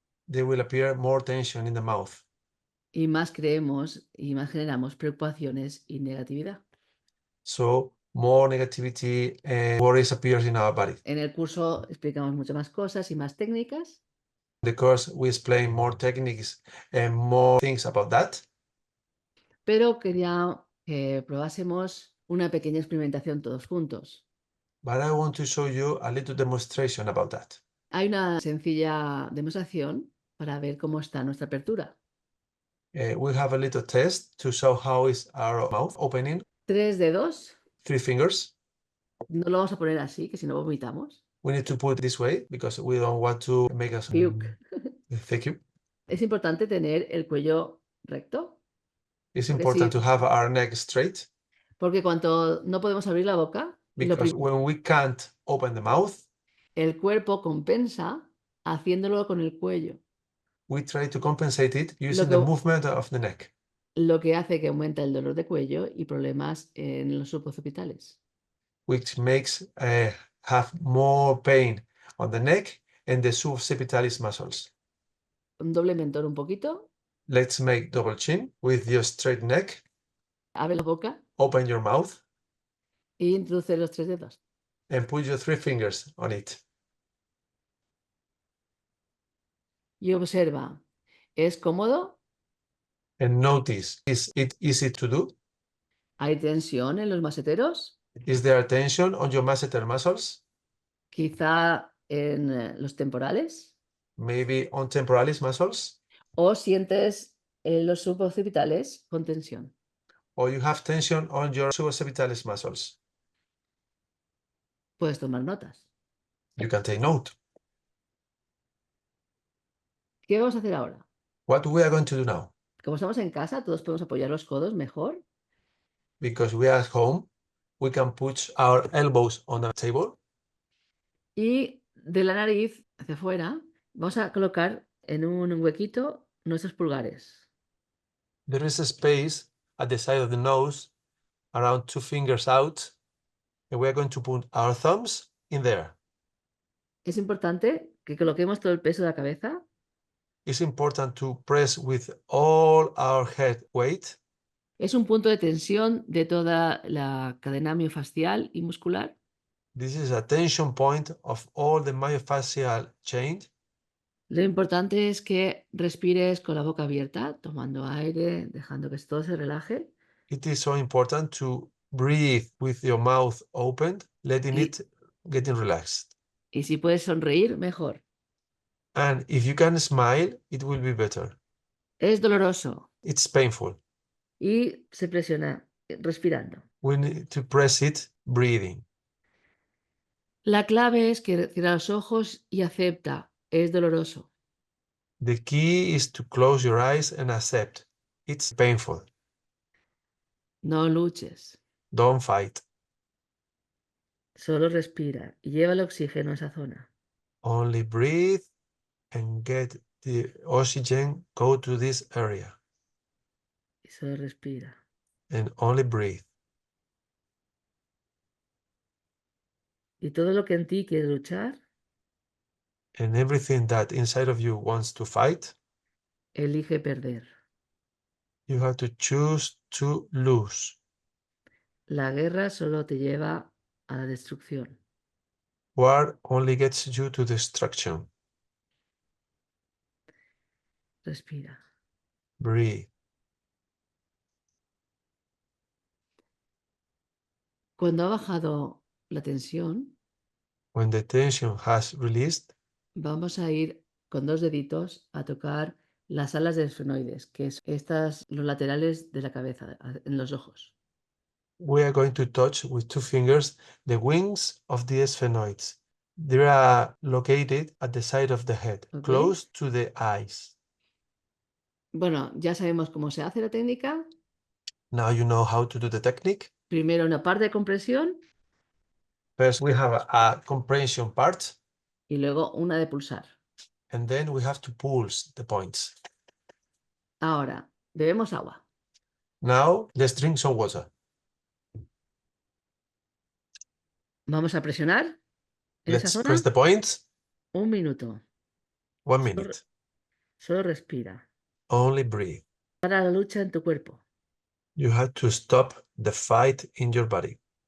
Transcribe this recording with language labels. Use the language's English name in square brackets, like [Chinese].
[English] there will appear more tension in the mouth. [Spanish] Y más creemos y más generamos preocupaciones y negatividad. [English] So more negativity and worries appears in our body. [Spanish] En el curso explicamos muchas más cosas y más técnicas, [English] In the course, we explain more techniques and more things about that. [Spanish] pero quería que probásemos una pequeña experimentación todos juntos. [English] But I want to show you a little demonstration about that. [Spanish] Hay una sencilla demostración para ver cómo está nuestra apertura. [English] We have a little test to show how is our mouth opening. [Spanish] 3 dedos, [English] 3 fingers. [Spanish] no lo vamos a poner así, que si no vomitamos. [English] We need to put it this way because we don't want to make us Puke. thank you. [Spanish] Es importante tener el cuello recto, [English] It's [Spanish] Porque [English] important [Spanish] sí. [English] to have our neck straight [Spanish] porque cuando no podemos abrir la boca, [English] because when we can't open the mouth, [Spanish] el cuerpo compensa haciéndolo con el cuello, [English] we try to compensate it using [Spanish] que- [English] the movement of the neck, [Spanish] lo que hace que aumenta el dolor de cuello y problemas en los suboccipitales. [English] which makes have more pain on the neck and the suboccipitalis muscles. [Spanish] Un doble mentón un poquito, [English] Let's make double chin with your straight neck. [Spanish] abre la boca [English] Open your mouth [Spanish] y introduce los 3 dedos. [English] and put your 3 fingers on it. [Spanish] Y observa, ¿es cómodo? [English] And notice, is it easy to do? [Spanish] ¿Hay tensión en los maseteros? [English] Is there tension on your masseter muscles? [Spanish] Quizá en los temporales. [English] Maybe on temporalis muscles? [Spanish] ¿O sientes en los suboccipitales con tensión? [English] Or you have tension on your suboccipitalis muscles? [Spanish] Puedes tomar notas. [English] You can take note. [Spanish] ¿Qué vamos a hacer ahora? [English] What we are going to do now? [Spanish] Como estamos en casa, todos podemos apoyar los codos mejor. [English] Because we are at home, we can put our elbows on the table. [Spanish] Y de la nariz hacia afuera, vamos a colocar en un huequito nuestros pulgares. [English] There is a space at the side of the nose, around 2 fingers out, and we are going to put our thumbs in there. [Spanish] Es importante que coloquemos todo el peso de la cabeza [English] It's important to press with all our head weight. [Spanish] Es un punto de tensión de toda la cadena miofascial y muscular. [English] This is a tension point of all the myofascial chain. [Spanish] Lo importante es que respires con la boca abierta, tomando aire, dejando que todo se relaje. [English] It is so important to breathe with your mouth opened, letting [Spanish] Y- [English] it getting relaxed. [Spanish] Y si puedes sonreír, mejor. [English] And if you can smile, it will be better. [Spanish] Es doloroso [English] It's painful. [Spanish] y se presiona respirando. [English] We need to press it breathing. [Spanish] La clave es que cierra los ojos y acepta Es doloroso. [English] The key is to close your eyes and accept. It's painful. [Spanish] No luches. [English] Don't fight. [Spanish] Solo respira y lleva el oxígeno a esa zona. [English] Only breathe and get the oxygen go to this area. [Spanish] Y solo respira. [English] And only breathe. [Spanish] Y todo lo que en ti quiere luchar, [English] And everything that inside of you wants to fight, [Spanish] elige perder. [English] you have to choose to lose. [Spanish] La guerra solo te lleva a la destrucción. [English] War only gets you to destruction. [Spanish] Respira. [English] Breathe. [Spanish] Cuando ha bajado la tensión, [English] When the tension has released, [Spanish] vamos a ir con 2 deditos a tocar las alas del esfenoides, que es los laterales de la cabeza, en los ojos. [English] we are going to touch with 2 fingers the wings of the sphenoids. They are located at the side of the head, Ok. close to the eyes. [Spanish] Bueno, ya sabemos cómo se hace la técnica. [English] Now you know how to do the technique. [Spanish] Primero una parte de compresión [English] First, we have a compression part, [Spanish] y luego una de pulsar. [English] and then we have to pulse the points. [Spanish] Ahora, bebemos agua. [English] Now, let's drink some water. [Spanish] Vamos a presionar en esa [English] Let's [Spanish] zona [English] press the points. [Spanish] 1 minuto. [English] 1 minute. [Spanish] Solo respira. [English] Only breathe. [Spanish] Para la lucha en tu cuerpo. [English] You have to stop the fight in your body.